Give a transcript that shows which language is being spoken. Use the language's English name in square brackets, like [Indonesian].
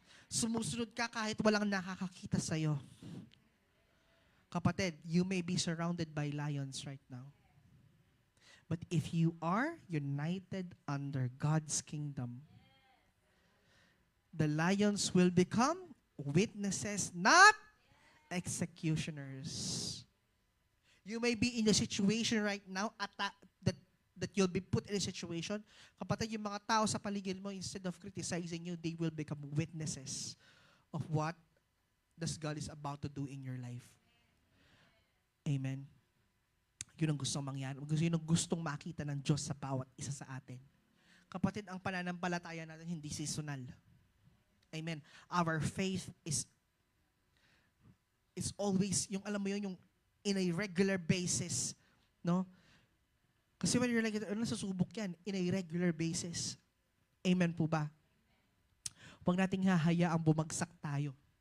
[Filipino] Sumusunod ka kahit walang nakakakita sa'yo. [English] Kapatid, you may be surrounded by lions right now. But if you are united under God's kingdom, the lions will become witnesses, not executioners. You may be in a situation right now that you'll be put in a situation. Kapatid, [Filipino] yung mga tao sa paligid mo, [English] instead of criticizing you, they will become witnesses of what this God is about to do in your life. Amen. [Filipino] Yun ang gustong mangyari. Yun ang gustong makita ng Diyos sa bawat isa sa atin. Kapatid, ang pananampalataya natin hindi seasonal. Amen. [English] Our faith is always, [Filipino] yung alam mo yun, yung [English] in a regular basis. No? Kasi when you're like, [Filipino] nasusubok yan, [English] in a regular basis. [Filipino] Amen po ba? Huwag nating hahayaang bumagsak tayo.